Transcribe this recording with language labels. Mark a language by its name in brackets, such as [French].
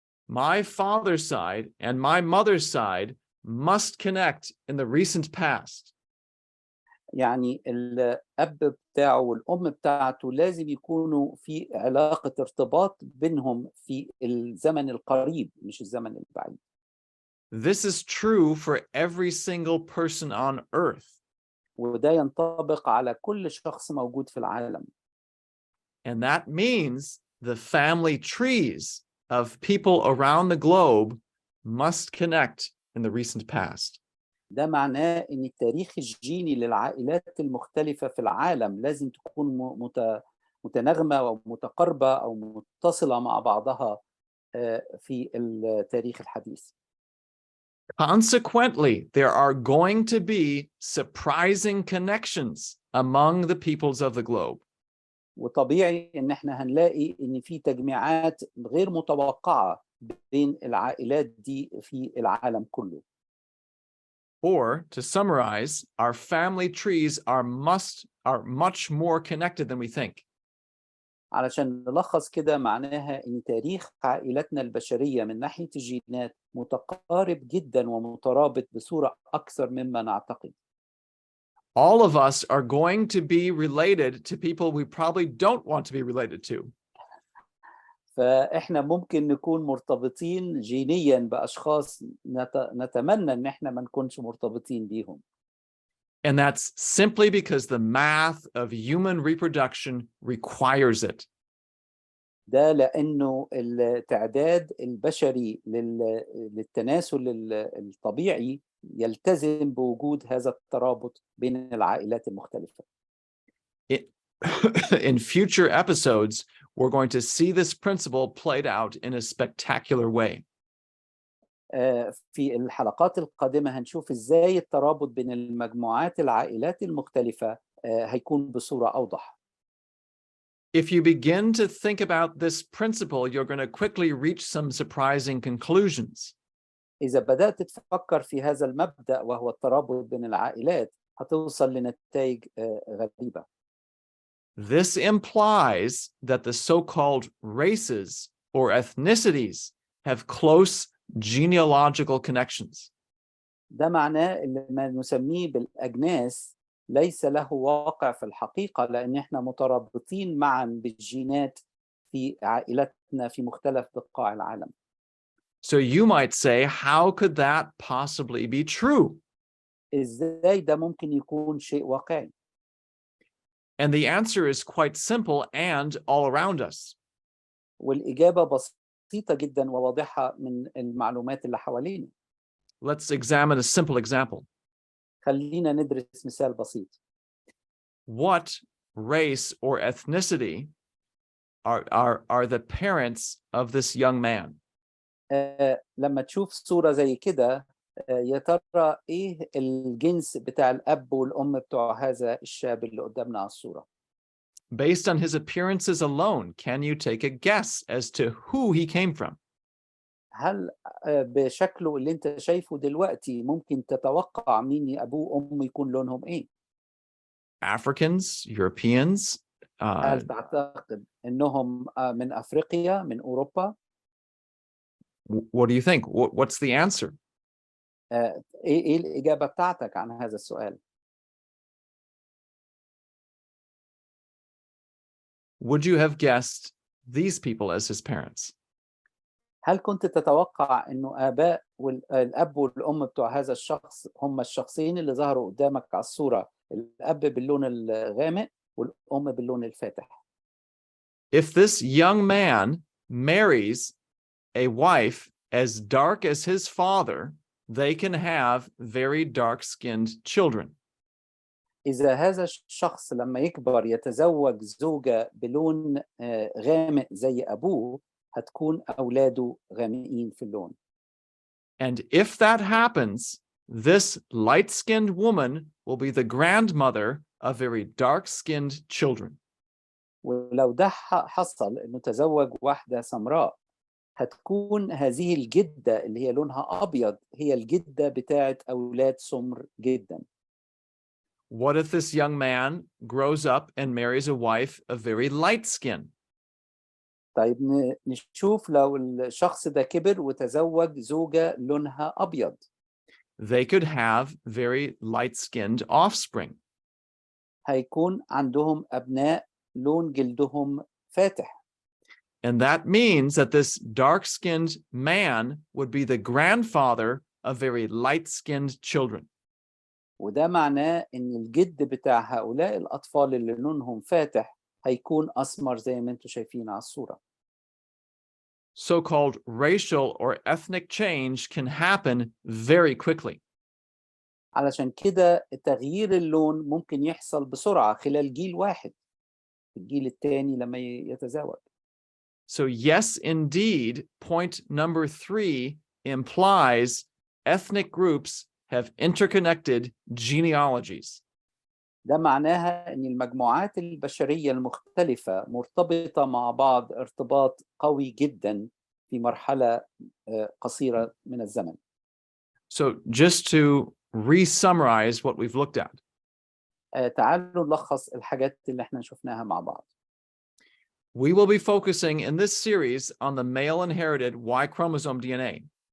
[English] My father's side and my mother's side must connect in the recent past. [Arabic] يعني الأب بتاعه والأم بتاعته لازم يكونوا في علاقة ارتباط بينهم في الزمن القريب مش الزمن البعيد. [English] This is true for every single person on earth. [Arabic] وده ينطبق على كل شخص موجود في العالم. [English] And that means the family trees of people around the globe must connect in the recent past. [Arabic] ده معناه إن التاريخ الجيني للعائلات المختلفة في العالم لازم تكون متناغمة ومتقاربة أو متصلة مع بعضها في التاريخ الحديث. [English] Consequently, there are going to be surprising connections among the peoples of the globe. [Arabic] وطبيعي إن إحنا هنلاقي إن في تجميعات غير متوقعة بين العائلات دي في العالم كله. [English] Or to summarize, our family trees are much more connected than we think. [Arabic] علشان نلخص كده معناها إن تاريخ عائلتنا البشرية من ناحية الجينات متقارب جدا ومترابط بصورة أكثر مما نعتقد. [English] All of us are going to be related to people we probably don't want to be related to. [Arabic] فإحنا ممكن نكون مرتبطين جينيا بأشخاص نتمنى إن إحنا ما نكونش مرتبطين بيهم. [English] And that's simply because the math of human reproduction requires it. [Arabic] ده لأنه التعداد البشري للتناسل الطبيعي يلتزم بوجود هذا الترابط بين العائلات المختلفة. [English] In future episodes, we're going to see this principle played out in a spectacular way. [Arabic] في الحلقات القادمة هنشوف إزاي الترابط بين المجموعات العائلات المختلفة هيكون بصورة أوضح. [English] If you begin to think about this principle, you're going to quickly reach some surprising conclusions. [Arabic] إذا بدأت تفكر في هذا المبدأ وهو الترابط بين العائلات هتوصل لنتائج غريبة. [English] This implies that the so-called races or ethnicities have close genealogical connections. [Arabic] ده معناه اللي ما نسميه بالأجناس ليس له واقع في الحقيقة لأن إحنا مترابطين معا بالجينات في عائلتنا في مختلف بقاع العالم. [English] So you might say, how could that possibly be true? [Arabic] إزاي ده ممكن يكون شيء واقعي؟ [English] And the answer is quite simple and all around us. [Arabic] والإجابة بسيطة جدا وواضحة من المعلومات اللي حوالينا. [English] Let's examine a simple example. [Arabic] خلينا ندرس مثال بسيط. [English] What race or ethnicity are the parents of this young man? [Arabic] لما تشوف صورة زي كده يا ترى إيه الجنس بتاع الأب والأم بتوع هذا الشاب اللي قدامنا على الصورة؟ [English] Based on his appearances alone, can you take a guess as to who he came from? [Arabic] هل بشكله اللي أنت شايفه دلوقتي ممكن تتوقع مين أبوه وأمه يكون لونهم إيه؟ [English] Africans, Europeans? [Arabic] هل تعتقد إنهم من أفريقيا، من أوروبا؟ [English] What do you think? What's the answer? [Arabic] إيه الإجابة بتاعتك عن هذا السؤال؟ [English] Would you have guessed these people as his parents? [Arabic] هل كنت تتوقع إنه آباء الأب والأم بتوع هذا الشخص هم الشخصين اللي ظهروا قدامك على الصورة، الأب باللون الغامق والأم باللون الفاتح؟ [English] If this young man marries a wife as dark as his father, they can have very dark-skinned children. [Arabic] إذا هذا الشخص لما يكبر يتزوج زوجة بلون غامق زي أبوه هتكون أولاده غامقين في اللون. [English] And if that happens, this light-skinned woman will be the grandmother of very dark-skinned children. [Arabic] ولو ده حصل إنه تزوج واحدة سمراء، هتكون هذه الجدة اللي هي لونها أبيض هي الجدة بتاعت أولاد سمر جدا. [English] What if this young man grows up and marries a wife of very light skin? [Arabic] طيب نشوف لو الشخص ده كبر وتزوج زوجة لونها أبيض. [English] They could have very light-skinned offspring. [Arabic] هيكون عندهم أبناء لون جلدهم فاتح. [English] And that means that this dark-skinned man would be the grandfather of very light-skinned children. [Arabic] وده معناه إن الجد بتاع هؤلاء الأطفال اللي لونهم فاتح هيكون أسمر زي ما انتم شايفين على الصورة. [English] So-called racial or ethnic change can happen very quickly. [Arabic] علشان كده تغيير اللون ممكن يحصل بسرعة خلال جيل واحد، الجيل الثاني لما يتزوج. [English] So yes, indeed, point number 3 implies ethnic groups have interconnected genealogies. [Arabic] ده معناها إن المجموعات البشرية المختلفة مرتبطة مع بعض ارتباط قوي جدا في مرحلة قصيرة من الزمن. [English] So just to re-summarize what we've looked at. [Arabic] تعالوا نلخص الحاجات اللي احنا شفناها مع بعض. [English] We will be focusing in this series on the male inherited Y chromosome DNA.